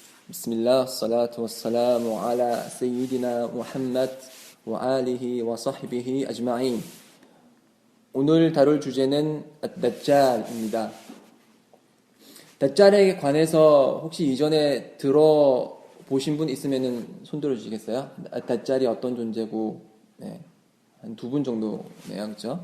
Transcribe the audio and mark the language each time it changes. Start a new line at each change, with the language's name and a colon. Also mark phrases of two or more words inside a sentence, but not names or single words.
Arabic: بسم الله، صلاة والسلام على سيدنا محمد و آله و صحبه أجمعين.
Korean: 오늘 다룰 주제는 다짤입니다. 다짤에 관해서 혹시 이전에 들어보신 분 있으면 손 들어주시겠어요? 다짤이 어떤 존재고, 네, 한 두 분 정도네요, 그렇죠?